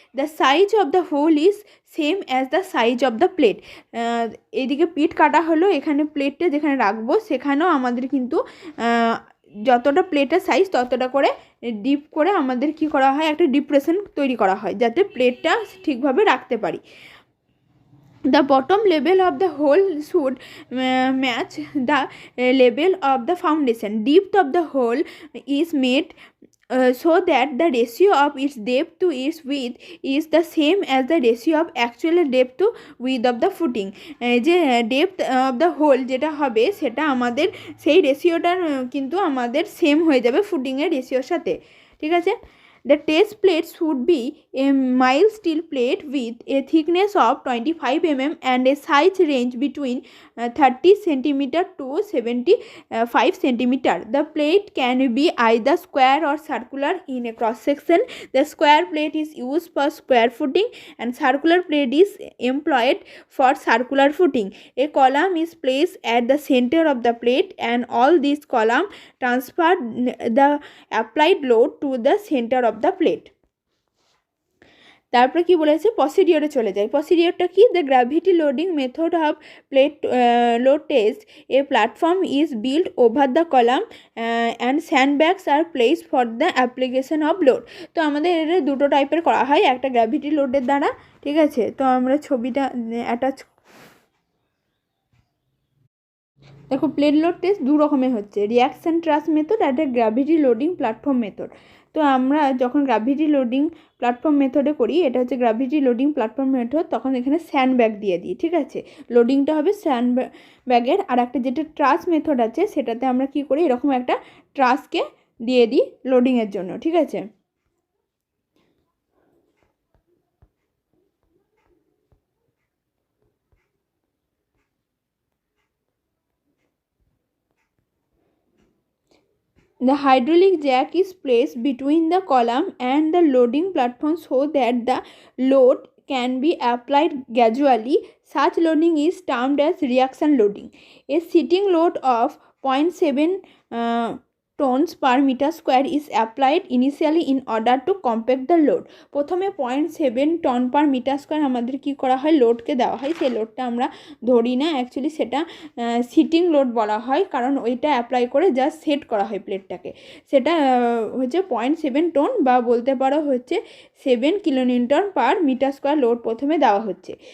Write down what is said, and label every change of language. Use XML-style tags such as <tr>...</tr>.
<en>The size of the hole is same as the size of the plate.</en> <bn>এইদিকে পিট কাটা হলো, এখানে প্লেটটা যেখানে রাখবো সেখানেও আমাদের কিন্তু যতটা প্লেটের সাইজ ততটা করে ডিপ করে আমাদের কি করা হয়, একটা ডিপ্রেশন তৈরি করা হয় যাতে প্লেটটা ঠিকভাবে রাখতে পারি।</bn> <en>The bottom level of the hole should match the level of the foundation. Depth of the hole is made so that the ratio of its depth to its width is the same as the ratio of actual depth to width of the footing.</en> <bn>যে depth of the whole যেটা হবে সেটা আমাদের সেই রেশিওটার কিন্তু আমাদের same হয়ে যাবে ফুটিংয়ের রেশিওর সাথে।</bn> <en>ঠিক আছে, the test plate should be a mild steel plate with a thickness of 25 mm and a size range between 30 cm to 75 cm. The plate can be either square or circular in a cross section. The square plate is used for square footing and circular plate is employed for circular footing. A column is placed at the center of the plate and all these columns transfer the applied load to the center of the plate.</en> <bn>তারপরে কি বলেছে, প্রসিডিওরে চলে যায়। প্রসিডিওরটা কি,</bn> <en>The gravity loading method of plate load test, a platform is build over the column and sandbags are place for the application of load.</en> <bn>তো আমাদের এটা দুটো টাইপের করা হয়, একটা গ্র্যাভিটি লোডের দ্বারা। ঠিক আছে, তো আমরা ছবিটা অ্যাটাচ, দেখো প্লেট লোড টেস্ট দু রকমের হচ্ছে, রিয়াকশান ট্রাস মেথড আর একটা গ্র্যাভিটি লোডিং প্ল্যাটফর্ম মেথড। তো আমরা যখন গ্র্যাভিটি লোডিং প্ল্যাটফর্ম মেথডে করি, এটা হচ্ছে গ্র্যাভিটি লোডিং প্ল্যাটফর্ম মেথড, তখন এখানে স্যান্ড ব্যাগ দিয়ে দিই। ঠিক আছে, লোডিংটা হবে স্যান্ড ব্যাগের। আর একটা যেটা ট্রাস মেথড আছে সেটাতে আমরা কি করি, এরকম একটা ট্রাসকে দিয়ে দিই লোডিংয়ের জন্য।</bn> <en>ঠিক আছে, the hydraulic jack is placed between the column and the loading platform so that the load can be applied gradually. Such loading is termed as reaction loading. A sitting load of 0.7 tons per meter square is applied initially in order to compact the load.</en> <bn>প্রথমে 0.7 ton per metre square আমাদের কি করা হয়, লোডকে দেওয়া হয়। সেই লোডটা আমরা ধরি না, অ্যাকচুয়ালি সেটা সিটিং লোড বলা হয়, কারণ ওইটা অ্যাপ্লাই করে জাস্ট সেট করা হয় প্লেটটাকে। সেটা হচ্ছে 0.7 টন বা বলতে পারো হচ্ছে 7 kilonewton per metre square load প্রথমে দেওয়া হচ্ছে।</bn>